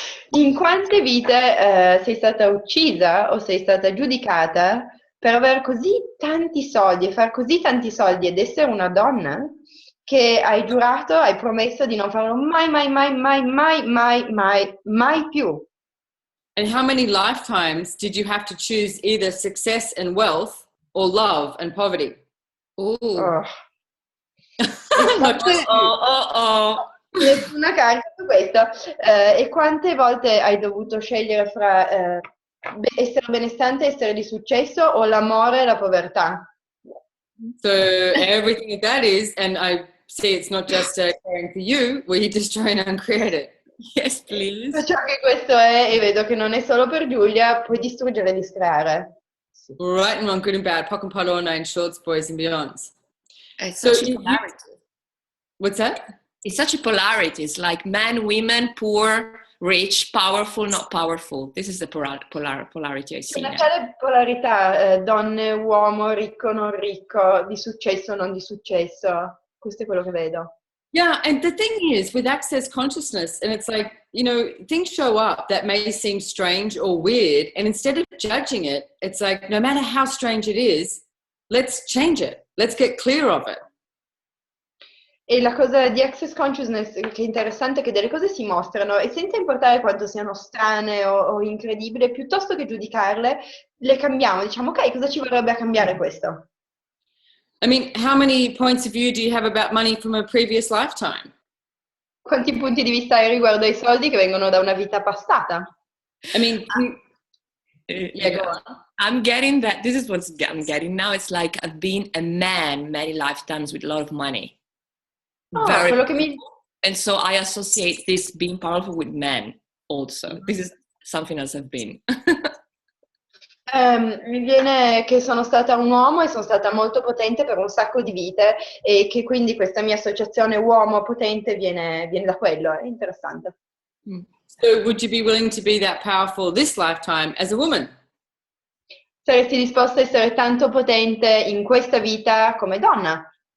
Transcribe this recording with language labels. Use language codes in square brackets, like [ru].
[it] In quante vite sei stata uccisa o sei stata giudicata per avere così tanti soldi e fare così tanti soldi ed essere una donna che hai giurato, hai promesso di non farlo mai, mai, mai, mai, mai, mai, mai, mai più? [en] And how many lifetimes did you have to choose either success and wealth or love and poverty? Ooh. Oh. [it] Nessuna carta su questo. E quante volte hai dovuto scegliere fra essere benestante, essere di successo o l'amore e la povertà? [en] So everything that is, and I say it's not just caring for you, where you destroy and uncreate it. Yes, please. [it] Ciò che questo è, e vedo che non è solo per Giulia, puoi distruggere e discreare. Sì. [en] Right and wrong, good and bad, pock and palona, and shorts, boys and beyonds. It's So such a polarity. What's that? It's such a polarity. It's like men, women, poor, rich, powerful, not powerful. This is the polarity I see [it] Una [en] now. [it] tale polarità, donne, uomo, ricco, non ricco, di successo, non di successo. Questo è quello che vedo. [en] Yeah, and the thing is, with access consciousness, and it's like, you know, things show up that may seem strange or weird, and instead of judging it, it's like, no matter how strange it is, let's change it. Let's get clear of it. [it] E la cosa di Access Consciousness che è interessante è che delle cose si mostrano e senza importare quanto siano strane o incredibili, piuttosto che giudicarle, le cambiamo. Diciamo, ok, cosa ci vorrebbe a cambiare questo? [en] I mean, how many points of view do you have about money from a previous lifetime? [it] Quanti punti di vista hai riguardo ai soldi che vengono da una vita passata? [en] I mean, yeah, go on. I'm getting that. This is what I'm getting now. It's like I've been a man many lifetimes with a lot of money. [it] Quello che mi... [en] And so I associate this being powerful with men also. This is something else I've been. [it] Mi viene che sono stata un uomo e sono stata molto potente per un sacco di vite e che quindi questa mia associazione uomo potente viene da quello. È interessante. [en] So would you be willing to be that powerful this lifetime as a woman? [it] Saresti disposta a essere tanto potente in questa vita come donna?